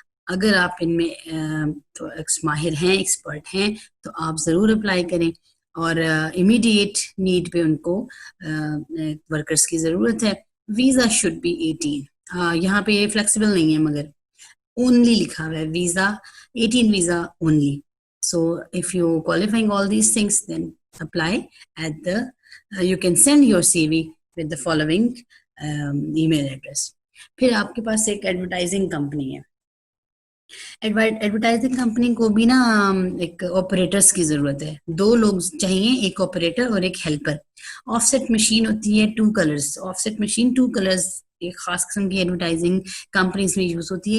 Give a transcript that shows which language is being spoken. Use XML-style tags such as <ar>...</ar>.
<ur>اگر آپ ان میں تو ماہر ہیں, ایکسپرٹ ہیں, تو آپ ضرور اپلائی کریں. اور امیڈیٹ نیڈ پہ ان کو ورکرز کی ضرورت ہے.</ur> <en>Visa should be 18.</en> <ur>یہاں پہ یہ فلیکسیبل نہیں ہے مگر اونلی لکھا ہوا ہے visa 18 visa only.</ur> <en>So if you qualifying all these things then apply at the you can send your CV with the following email address.</en> <ur>پھر آپ کے پاس ایک ایڈورٹائزنگ کمپنی ہے. ایڈورٹائزنگ کمپنی کو بھی نا ایک آپریٹرس کی ضرورت ہے. 2 لوگ چاہیے, ایک آپریٹر اور ایک ہیلپر. آف سیٹ مشین ہوتی ہے 2 colours. Of set machine 2 colours ایک خاص قسم کی ایڈورٹائزنگ کمپنیز میں یوز ہوتی ہے.</ur>